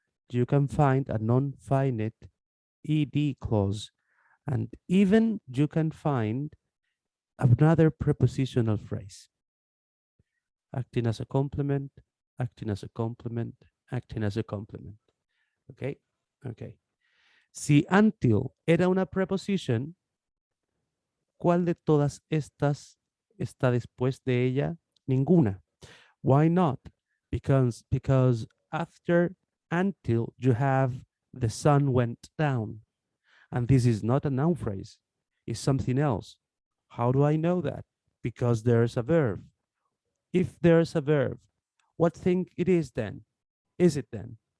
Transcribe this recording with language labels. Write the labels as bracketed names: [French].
[English] You can find a non-finite ed clause. And even you can find another prepositional phrase. Acting as a complement, acting as a complement, acting as a complement. Okay? Okay. [Spanish] Si until era una preposition, ¿cuál de todas estas está después de ella? Ninguna. [English] Why not? Because after until you have the sun went down. And this is not a noun phrase. It's something else. How do I know that? Because there's a verb. If there's a verb, what thing it is then? Is it then?